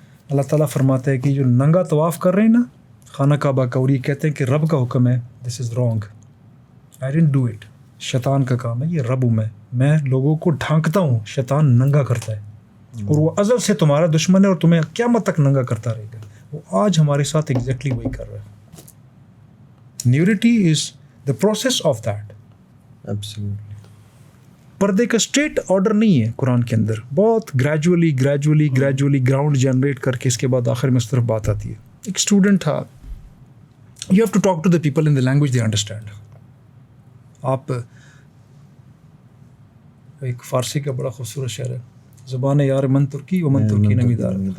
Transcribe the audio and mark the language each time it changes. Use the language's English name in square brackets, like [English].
[Urdu] اللہ تعالیٰ فرماتا ہے کہ جو ننگا طواف کر رہے ہیں نا خانہ کعبہ کا, اور یہ کہتے ہیں کہ رب کا حکم ہے, [English] this is wrong, I don't do it, [Urdu] شیطان کا کام ہے, یہ رب ہوں میں لوگوں کو ڈھانکتا ہوں, شیطان ننگا کرتا ہے اور وہ ازل سے تمہارا دشمن ہے اور تمہیں قیامت تک ننگا کرتا رہے گا. وہ آج ہمارے ساتھ ایگزیکٹلی وہی کر رہا ہے. [English] نیورٹی is the process of that. Absolutely. [Urdu] پردے کا اسٹریٹ آرڈر نہیں ہے قرآن کے اندر, بہت گریجولی گراؤنڈ جنریٹ کر کے اس کے بعد آخر میں اس طرف بات آتی ہے. ایک اسٹوڈنٹ تھا, [English] You have to talk to the people in the language they understand. [Urdu] آپ ایک فارسی کا بڑا خوبصورت شعر ہے, [Persian] زبان یار من ترکی و من ترکی نمیدار.